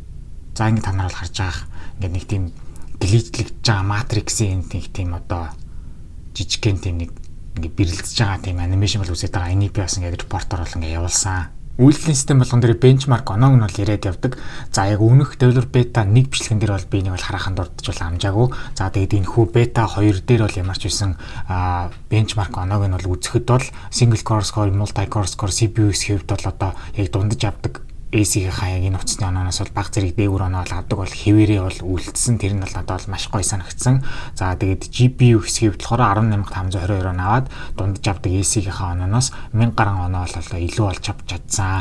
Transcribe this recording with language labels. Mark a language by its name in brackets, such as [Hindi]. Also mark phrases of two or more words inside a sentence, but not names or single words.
[Mongolian] За ингээд та нар бол харж байгаа. Ингээд нэг тийм гличлэгдэж байгаа матриксын нэг тийм одоо жижигхэн тийм нэг ингээд бэрэлдэж байгаа тийм анимашн бол үүсэж байгаа. Энийг би бас ингээд репортоор бол ингээд явуулсан. Үйлдлийн систем болгон дээр бенчмарк оноог нь бол яриад явдаг. За яг өмнөх [English] developer beta [Mongolian] 1 бичлэгэн дээр бол би энийг бол хараахан дурдж бол амжаагүй. За тэгээд энэ хүү beta 2 дээр бол ямарч байсан бенчмарк оноог нь бол үзэхэд бол [English] single core score, multi core score, [Mongolian] CPU-с хэвд бол одоо яг дундаж авдаг AC-ийнхаа яг энэ утасны онооноос бол бага зэрэг дээгүүр оноо бол авдаг бол хэвээрээ бол үлдсэн. Тэр нь бол надад бол маш гоё санагдсан. За тэгээд GPU хэсгийг болохоор 18522 оноо аваад дундаж авдаг AC-ийнхаа онооноос 1000 гаруй оноо бол илүү болж авч чадсан.